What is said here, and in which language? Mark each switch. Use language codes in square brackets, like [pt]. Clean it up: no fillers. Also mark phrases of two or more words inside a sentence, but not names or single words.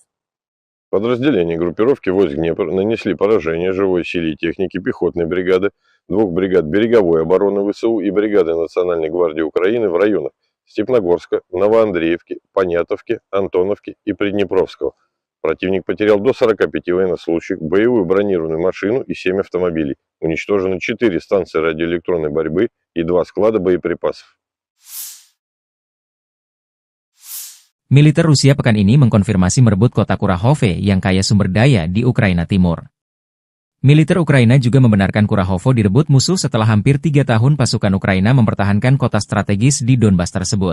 [ru] Подразделения группировки войск Днепр нанесли поражение живой силе и технике пехотной бригады, 2 бригад береговой обороны ВСУ и бригады Национальной гвардии Украины в районах Степногорска, Новоандреевки, Понятовки, Антоновки и Приднепровского. Противник потерял до 45 военнослужащих, боевую бронированную машину и 7 автомобилей. Уничтожены 4 станции радиоэлектронной борьбы и 2 склада боепрipasов. [id] Militer Rusia pekan ini mengkonfirmasi merebut kota Kurakhove yang kaya sumber daya di Ukraina Timur. Militer Ukraina juga membenarkan Kurahovo direbut musuh setelah hampir 3 tahun pasukan Ukraina mempertahankan kota strategis di Donbas tersebut.